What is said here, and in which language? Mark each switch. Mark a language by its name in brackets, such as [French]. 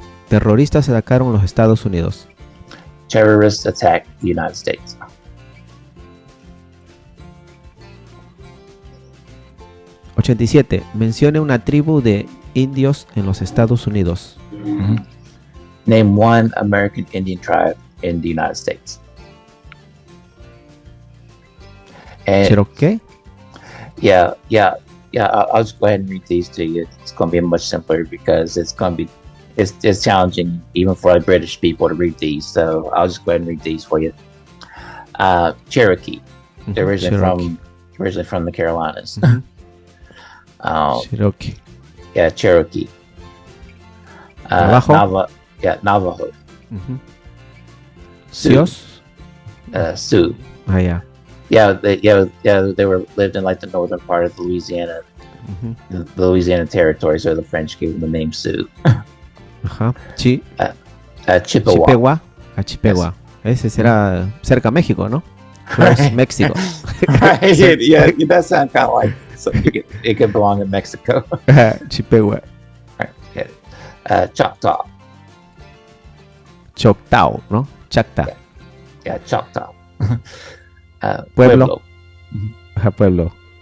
[Spanish] Terroristas atacaron los Estados Unidos. [English] Terrorists attacked the United States. 87. [Spanish] Mencione una tribu de indios en los Estados Unidos. [English] Name one American Indian tribe in the United States. And [Spanish] ¿Cherokee? [English] yeah. I'll just go ahead and read these to you. It's going to be much simpler because it's challenging even for the British people to read these. So I'll just go ahead and read these for you. Cherokee. They're originally from the Carolinas. Cherokee. Yeah, Cherokee. Navajo. Navajo. Sioux. Sioux. [Spanish] Ah, ya. [English] They lived in like the northern part of Louisiana, the Louisiana territory, so the French gave them the name Sioux. Ajá. Chippewa. Chippewa. [Spanish] Ese será cerca a México, ¿no? [English] Close México. Right, yeah, that sounds kind of like it could belong in Mexico. Chippewa. Right, yeah. Choctaw. [Spanish] Choctaw, ¿no? Chacta. [English] Yeah, Choctaw. [Spanish] Pueblo. Ajá, pueblo.